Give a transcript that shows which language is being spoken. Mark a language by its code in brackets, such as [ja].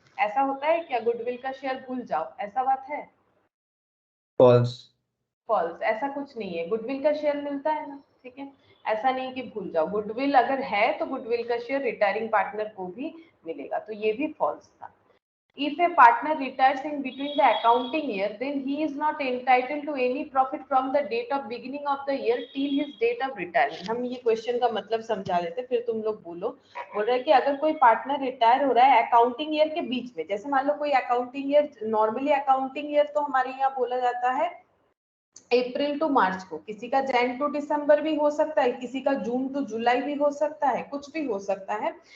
[hi] ऐसा होता है क्या, गुडविल का शेयर भूल जाओ, ऐसा बात है? फॉल्स। फॉल्स, ऐसा कुछ नहीं है। गुडविल का शेयर मिलता है ना, ठीक है, ऐसा नहीं कि भूल जाओ। गुडविल अगर है तो गुडविल का शेयर रिटायरिंग पार्टनर को भी मिलेगा, तो ये भी फॉल्स था। [en] If a partner retires in between the accounting year, then he is not entitled to any profit from the date of beginning of the year till his date of retirement. [hi] हम ये question का मतलब समझा देते, फिर तुम लोग बोलो। बोल रहा है कि अगर कोई पार्टनर रिटायर हो रहा है अकाउंटिंग ईयर के बीच में, जैसे मान लो कोई accounting year, normally accounting year तो हमारे यहाँ बोला जाता है अप्रैल टू मार्च को, किसी का जैन टू दिसंबर भी हो सकता है, किसी का जून टू जुलाई भी हो सकता है, कुछ भी हो सकता है।